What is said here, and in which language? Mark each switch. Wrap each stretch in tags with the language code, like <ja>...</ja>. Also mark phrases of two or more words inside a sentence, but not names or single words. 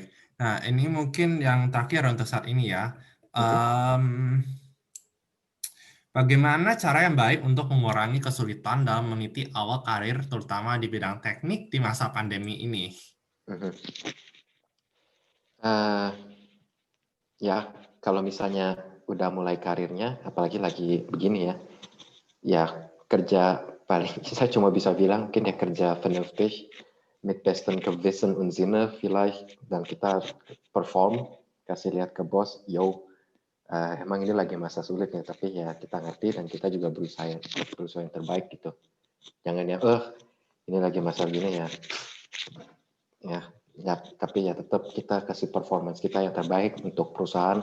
<id>Nah, ini mungkin yang terakhir untuk saat ini ya. Bagaimana cara yang baik untuk mengurangi kesulitan dalam meniti awal karir, terutama di bidang teknik di masa pandemi ini? Ya, kalau misalnya udah mulai karirnya, apalagi lagi begini ya kerja paling, saya cuma bisa bilang mungkin ya kerja</id> <de>vernünftig, mit besten Gewissen und Sinne vielleicht,</de> <id>dan kita perform, kasih lihat ke bos, emang ini lagi masa sulit ya, tapi ya kita ngerti dan kita juga berusaha yang terbaik gitu. Jangan ya, ini lagi masa gini ya, tapi ya tetap kita kasih performance kita yang terbaik untuk perusahaan.</id>